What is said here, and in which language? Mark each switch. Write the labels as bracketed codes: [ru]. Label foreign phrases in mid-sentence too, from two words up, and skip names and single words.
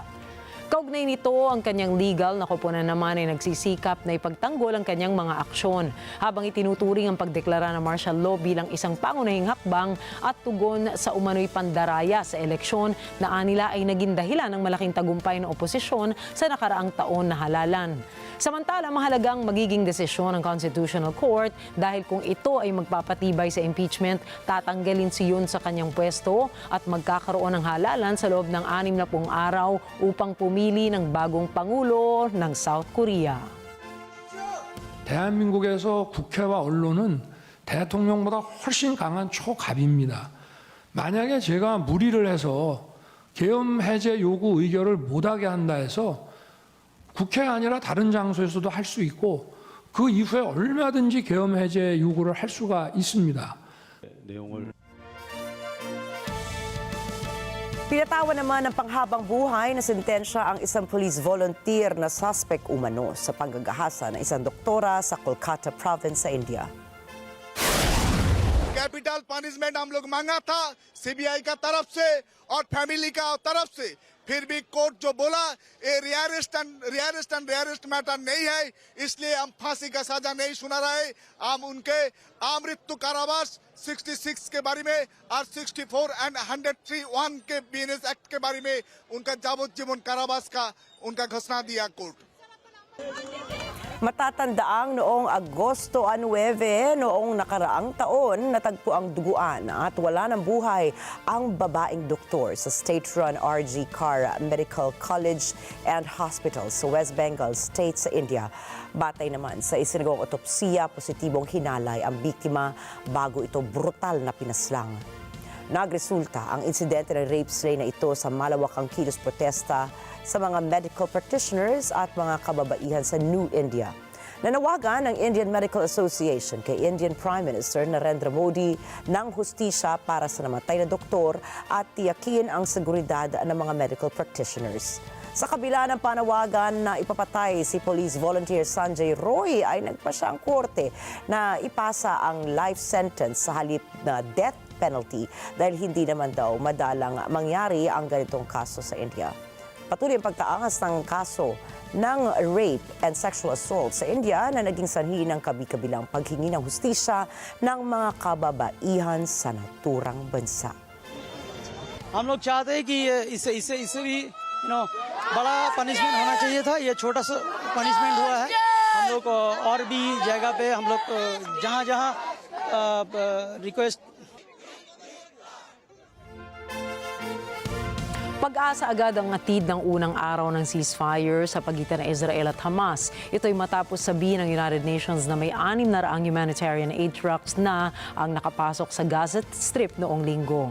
[tl] Kaugnay nito, ang kanyang legal na koponan naman ay nagsisikap na ipagtanggol ang kanyang mga aksyon habang itinuturing ang pagdeklara ng [en] martial law [tl] bilang isang pangunahing hakbang at tugon sa umano'y pandaraya sa eleksyon na anila ay naging dahilan ng malaking tagumpay ng oposisyon sa nakaraang taon na halalan. Samantala, mahalagang magiging desisyon ng Constitutional Court dahil kung ito ay magpapatibay sa impeachment, tatanggalin si Yoon sa kanyang pwesto at magkakaroon ng halalan sa loob ng 60 araw upang pumili ng bagong pangulo ng South Korea. [ko] 대한민국에서 국회와 언론은 대통령보다 훨씬 강한 초갑입니다. 만약에 제가 무리를 해서 계엄 해제 요구 의결을 못하게 한다 해서 국회 아니라 다른 장소에서도 할 수 있고 그 이후에 얼마든지 계엄 해제 요구를 할 수가 있습니다. [tl] Pinatawan naman ng panghabang buhay na sentensya ang isang [en] police volunteer [tl] na suspect umano sa panggagahasa ng isang doktora sa Kolkata province sa India. [en] capital punishment [hi] हम लोग मांगा था सीबीआई का तरफ से और फैमिली का तरफ से फिर भी कोर्ट जो बोला ये [en] rarest matter [hi] नहीं है, इसलिए हम फांसी का सजा नहीं सुना रहे। हम उनके मृत्यु कारावास 66 के बारे में और 64 एंड 103(1) के बीएनएस एक्ट के बारे में उनका यावज्जीवन कारावास का उनका घोषणा दिया कोर्ट। [tl] Matatandaang noong Agosto 9 noong nakaraang taon, natagpo ang duguan at wala ng buhay ang babaeng doktor sa state-run RG Kar Medical College and Hospital sa West Bengal State sa India. Batay naman sa isinagawang otopsiya, positibong hinalay ang biktima bago ito brutal na pinaslang. Nagresulta ang insidente ng [en] rape slay [tl] na ito sa malawakang kilos protesta sa mga [en] medical practitioners [tl] at mga kababaihan sa New India. Nanawagan ng Indian Medical Association kay [en] Indian Prime Minister [tl] Narendra Modi ng hustisya para sa namatay na doktor at tiyakin ang seguridad ng mga [en] medical practitioners. [tl] Sa kabila ng panawagan na ipapatay si Police Volunteer Sanjay Roy ay nagpasya ang korte na ipasa ang [en] life sentence [tl] sa halip na [en] death penalty [tl] dahil hindi naman daw madalang mangyari ang ganitong kaso sa India. Patuloy ang pagtaangas ng kaso ng [en] rape and sexual assault [tl] sa India na naging sanhi ng kabi-kabilang paghingi ng hustisya ng mga kababaihan sa naturang bansa. [hi] हम लोग चाहते हैं कि इससे भी बड़ा पनिशमेंट होना चाहिए था। ये छोटा सा पनिशमेंट हुआ है। हम लोग और भी जगह पे हम लोग जहाँ रिक्वेस्ट [tl] Pag-asa agad ang atid ng unang araw ng ceasefire sa pagitan ng Israel at Hamas. Ito'y matapos sabihin ng United Nations na may 600 [en] humanitarian aid trucks [tl] na ang nakapasok sa Gaza Strip noong linggo.